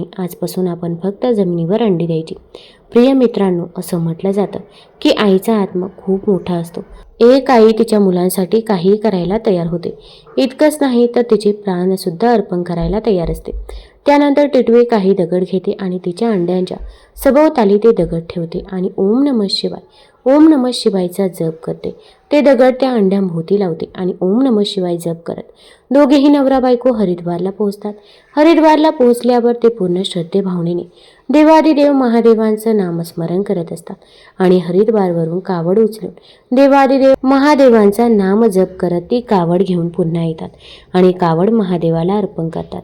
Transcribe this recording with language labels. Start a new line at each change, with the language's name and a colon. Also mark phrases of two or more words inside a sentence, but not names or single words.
Marathi: आजपासून आपण फक्त जमिनीवर अंडी द्यायची. प्रिय मित्रांनो, असं म्हटलं जातं की आईचा आत्मा खूप मोठा असतो. एक आई तिच्या मुलांसाठी काहीही करायला तयार होते. इतकंच नाही तर तिचे प्राणसुद्धा अर्पण करायला तयार असते. त्यानंतर टिटवी काही दगड घेते आणि तिच्या अंड्यांच्या सभोवताली ते दगड ठेवते आणि
Sanskrit: ओम नमः शिवाय, ओम नमः शिवायचा
Marathi: जप करते. ते दगड त्या अंड्यांभोवती लावते आणि
Sanskrit: ओम नमः शिवाय
Marathi: जप करत दोघेही नवरा बायको हरिद्वारला पोहोचतात. हरिद्वारला पोहोचल्यावर ते पूर्ण श्रद्धे भावनेने देवादिदेव महादेवांचं नामस्मरण करत असतात आणि हरिद्वारवरून कावड उचलून देवादिदेव महादेवांचा नाम जप करत ती कावड घेऊन पुन्हा येतात आणि कावड महादेवाला अर्पण करतात.